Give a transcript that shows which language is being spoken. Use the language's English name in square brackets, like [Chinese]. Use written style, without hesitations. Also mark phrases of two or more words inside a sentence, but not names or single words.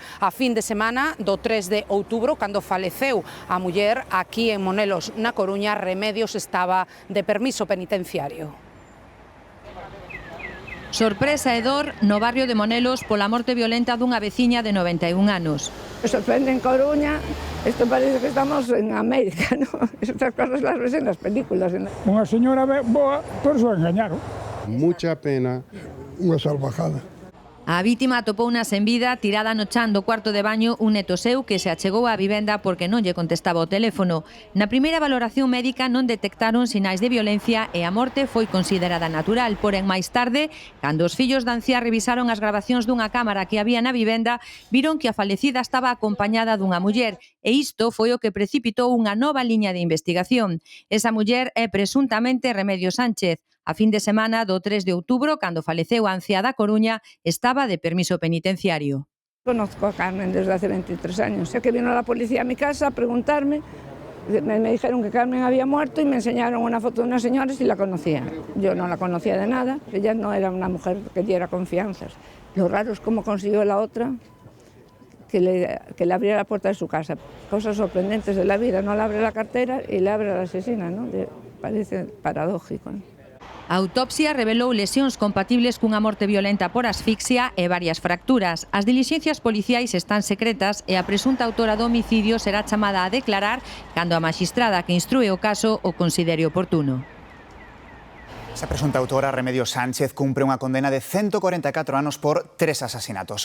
[Galician] A fin de semana do 3 de outubro, cando faleceu a muller aquí en Monelos na Coruña, Remedios estaba de permiso penitenciario. Sorpresa e dor no barrio de Monelos pola morte violenta dunha veciña de 91 anos. [Spanish] Me sorprende en Coruña, [Galician] isto parece que estamos en América, ¿no? [Spanish] Estas cosas las ves en las películas. [Galician] Unha señora boa, por eso engañaron. [Spanish] Mucha pena. [Galician] Unha salvajada. A vítima atopouna sen vida, tirada no chan do cuarto de baño, un neto seu que se achegou á vivenda porque non lle contestaba o teléfono. Na primeira valoración médica non detectaron sinais de violencia e a morte foi considerada natural, porén máis tarde, cando os fillos da anciá revisaron as grabacións dunha cámara que había na vivenda, viron que a falecida estaba acompañada dunha muller e isto foi o que precipitou unha nova liña de investigación. Esa muller é presuntamente Remedios Sánchez. A fin de semana do 3 de outubro, cando faleceu a anciá da Coruña, estaba de permiso penitenciario. [Spanish] Conozco a Carmen desde hace 23 años. Sé que vino la policía a mi casa a preguntarme, me dijeron que Carmen había muerto y me enseñaron una foto de unas señoras y la conocía. Yo no la conocía de nada, ella no era una mujer que diera confianzas. Lo raro es cómo consiguió la otra que le abriera la puerta de su casa. Cosas sorprendentes de la vida, no le abre la cartera y le abre a la asesina, ¿no? Parece paradójico, ¿no? [Galician] A autopsia revelou lesións compatibles cunha morte violenta por asfixia e varias fracturas. As dilixencias policiais están secretas e a presunta autora do homicidio será chamada a declarar cando a maxistrada que instrúe o caso o considere oportuno. Esa presunta autora, Remedios Sánchez, cumpre unha condena de 144 anos por 3 asasinatos.